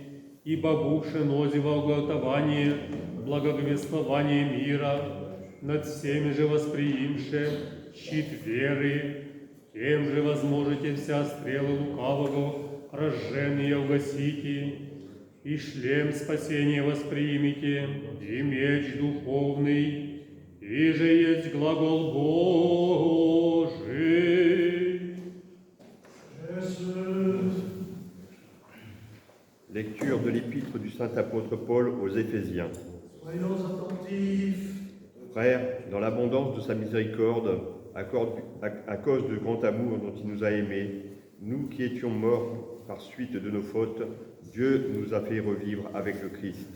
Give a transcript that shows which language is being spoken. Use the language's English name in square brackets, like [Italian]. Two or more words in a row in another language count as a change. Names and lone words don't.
[Church Slavic] ибо бувши нози во уготование, благовествование мира, над всеми же восприимше щит веры, тем же возможете вся стрелы лукавого разженные угасите, и шлем спасения восприимите, и меч духовный, и же есть глагол Божий. [French] Lecture de l'épître du saint apôtre Paul aux Éphésiens. Soyons attentifs. Frères, dans l'abondance de sa miséricorde, à cause du grand amour dont il nous a aimés, nous qui étions morts par suite de nos fautes, Dieu nous a fait revivre avec le Christ.